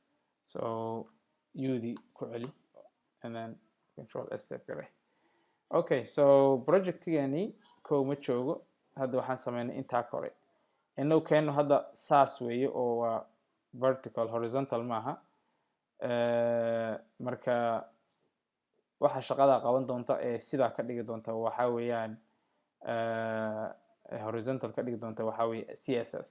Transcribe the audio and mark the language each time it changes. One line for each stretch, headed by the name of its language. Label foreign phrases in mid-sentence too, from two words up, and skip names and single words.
Somali: so ud ku celi
English: and then control s save
Somali: garay. okay, so projectigeeni kow ma joogo, hadda waxaan sameynay intaa kore. inagu keeno hadda saas weeye oo waa
English: vertical horizontal
Somali: maaha. marka waxa shaqada qaban doonta ee sidaa ka dhigi doonta waxaa weeyaan horizontal ka dhigi doonta waxaa weeye css.